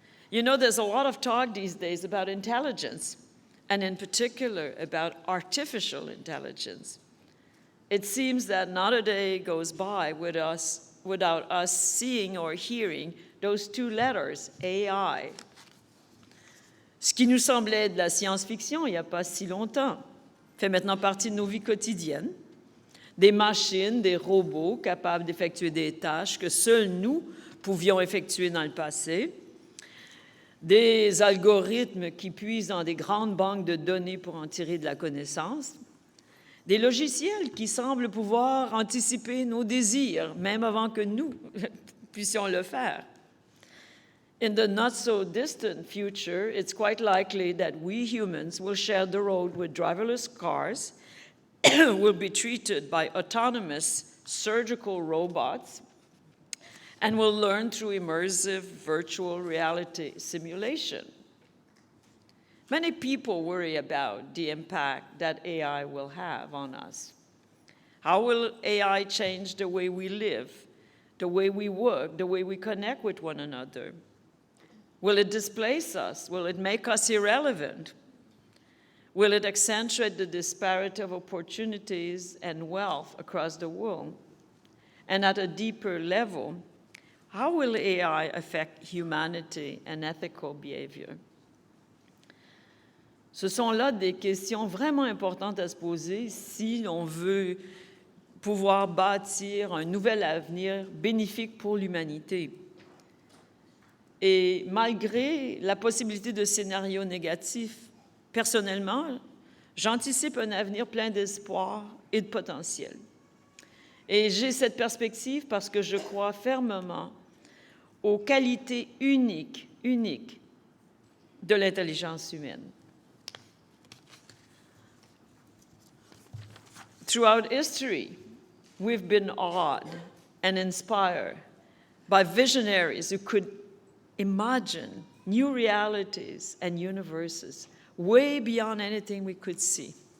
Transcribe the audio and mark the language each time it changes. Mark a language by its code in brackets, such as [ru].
[en] You know, there's a lot of talk these days about intelligence, and in particular about artificial intelligence. It seems that not a day goes by without us seeing or hearing those two letters, AI. [fr] Ce qui nous semblait de la science-fiction il n'y a pas si longtemps fait maintenant partie de nos vies quotidiennes. Des machines, des robots capables d'effectuer des tâches que seuls nous pouvions effectuer dans le passé, des algorithmes qui puisent dans des grandes banques de données pour en tirer de la connaissance, des logiciels qui semblent pouvoir anticiper nos désirs, même avant que nous puissions le faire. [en] In the not-so-distant future, it's quite likely that we humans will share the road with driverless cars, will be treated by autonomous surgical robots, and will learn through immersive virtual reality simulation. Many people worry about the impact that AI will have on us. How will AI change the way we live, the way we work, the way we connect with one another? Will it displace us? Will it make us irrelevant? Will it accentuate the disparity of opportunities and wealth across the world? And at a deeper level, how will AI affect humanity and ethical behavior? [fr] Ce sont là des questions vraiment importantes à se poser si l'on veut pouvoir bâtir un nouvel avenir bénéfique pour l'humanité. Et malgré la possibilité de scénarios négatifs, personnellement, j'anticipe un avenir plein d'espoir et de potentiel. Et j'ai cette perspective parce que je crois fermement aux qualités uniques de l'intelligence humaine. [en] Throughout history, we've been awed and inspired by visionaries who could imagine new realities and universes way beyond anything we could see.